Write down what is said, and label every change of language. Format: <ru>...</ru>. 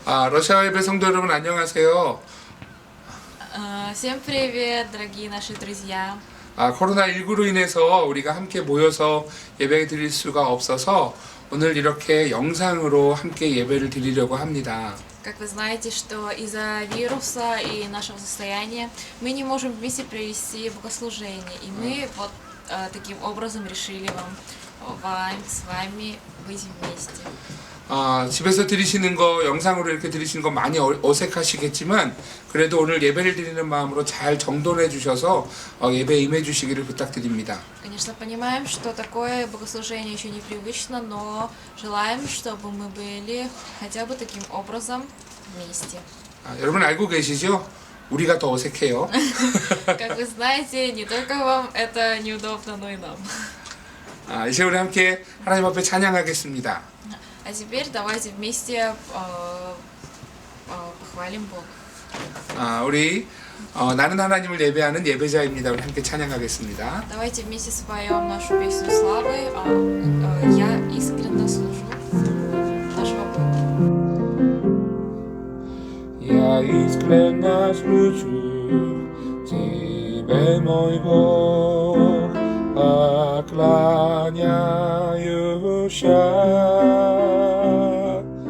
<ko>러시아 예배 성도 여러분 안녕하세요.</ko> <ru>Всем привет, дорогие наши друзья.</ru> <ko>코로나19로 인해서 우리가 함께 모여서 예배 드릴 수가 없어서 오늘 이렇게 영상으로 함께 예배를 드리려고 합니다.</ko> <ru>Как вы знаете, что из-за вируса и нашего состояния мы не можем вместе провести богослужение. И мы вот таким образом решили с вами быть вместе.</ru> <ko>집에서 들으시는 거 영상으로 이렇게 들으시는 거 많이 어색하시겠지만 그래도 오늘 예배를 드리는 마음으로 잘 정돈해 주셔서 예배에 임해 주시기를 부탁드립니다.</ko> <ru>Конечно, понимаем, что такое богослужение еще непривычно, но желаем, чтобы мы были хотя бы таким образом вместе.</ru> <ko>여러분 알고 계시죠? 우리가 더 어색해요.</ko> <ru>Как вы знаете, не только вам это неудобно, но и нам.</ru> <ko>이제 우리 함께 하나님 앞에 찬양하겠습니다.</ko> <ru>А теперь давайте вместе похвалим Бога.</ru> <ko>우리 나는 하나님을 예배하는 예배자입니다. 우리 함께 찬양하겠습니다.</ko> <ru>Давайте вместе споем нашу песню славы. Я искренне служу нашего Бога. Я искренне служу Тебе, мой Бог, поклоняюся.</ru>